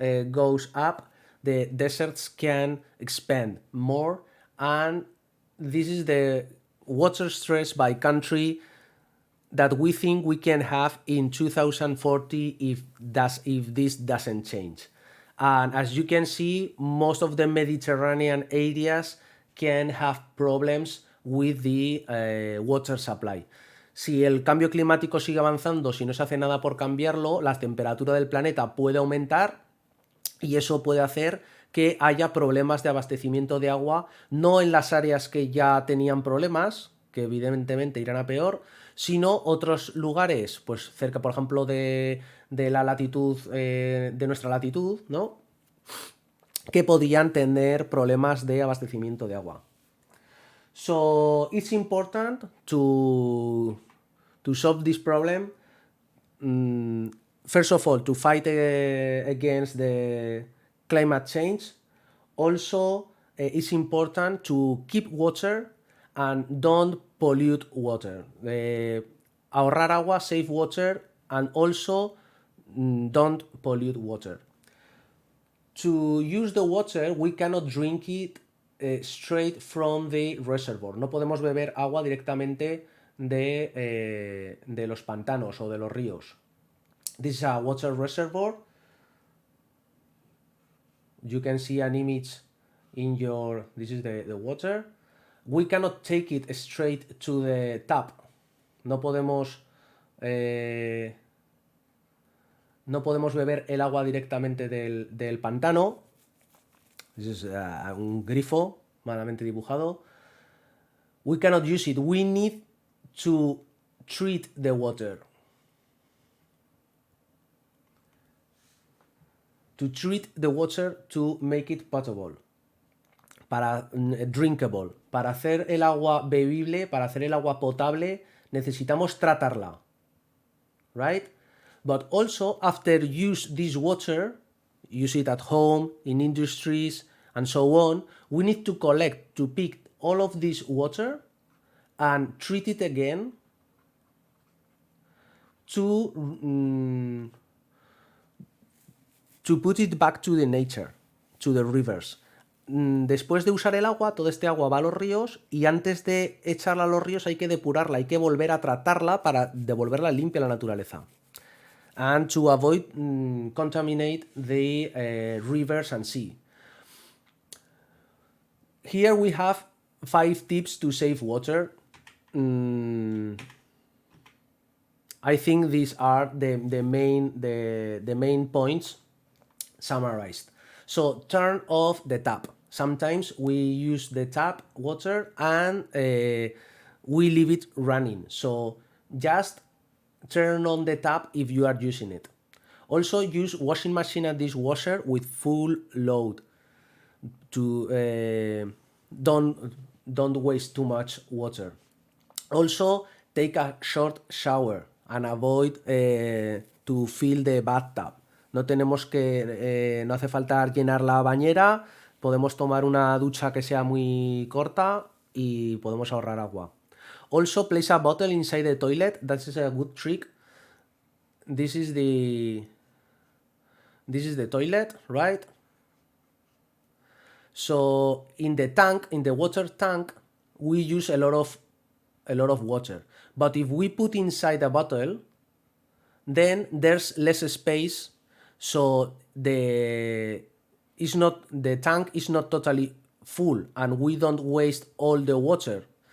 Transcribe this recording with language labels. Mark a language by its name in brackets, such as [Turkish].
[English] goes up, the deserts can expand more, and this is the water stress by country that we think we can have in 2040 if this doesn't change. And as you can see, most of the Mediterranean areas can have problems with the water supply. [Spanish] Si el cambio climático sigue avanzando, si no se hace nada por cambiarlo, la temperatura del planeta puede aumentar y eso puede hacer que haya problemas de abastecimiento de agua, no en las áreas que ya tenían problemas, que evidentemente irán a peor, sino otros lugares, pues cerca, por ejemplo, de la latitud, de nuestra latitud, ¿no? Que podían tener problemas de abastecimiento de agua. [English] So it's important to solve this problem. First of all, to fight against the climate change. Also, it's important to keep water and don't pollute water. [Spanish] ahorrar agua, [English] save water, and also don't pollute water. To use the water, we cannot drink it straight from the reservoir. [Spanish] No podemos beber agua directamente de los pantanos o de los ríos. [English] This is a water reservoir. You can see an image in your... This is the water. We cannot take it straight to the tap. [Spanish] No podemos beber el agua directamente del pantano. [English] This is [Spanish] un grifo malamente dibujado. [English] We cannot use it. We need to treat the water. To treat the water to make it potable. Para drinkable. [Spanish] Para hacer el agua bebible, para hacer el agua potable, necesitamos tratarla. [English] Right? But also, after use this water, use it at home, in industries, and so on, we need to pick all of this water and treat it again to put it back to the nature, to the rivers. [Spanish] Después de usar el agua, todo este agua va a los ríos y antes de echarla a los ríos hay que depurarla, hay que volver a tratarla para devolverla limpia a la naturaleza. [English] And to avoid contaminate the rivers and sea. Here we have 5 tips to save water. I think these are the main points summarized. So turn off the tap. Sometimes we use the tap water and we leave it running. So just turn on the tap if you are using it. Also use washing machine and dishwasher with full load to don't waste too much water. Also take a short shower and avoid to fill the bathtub. [Spanish] No tenemos que no hace falta llenar la bañera, podemos tomar una ducha que sea muy corta y podemos ahorrar agua. [English] Also, place a bottle inside the toilet. That is a good trick. This is the toilet, right? So in the tank, in the water tank, we use a lot of water. But if we put inside a bottle, then there's less space, so the tank is not totally full, and we don't waste all the water.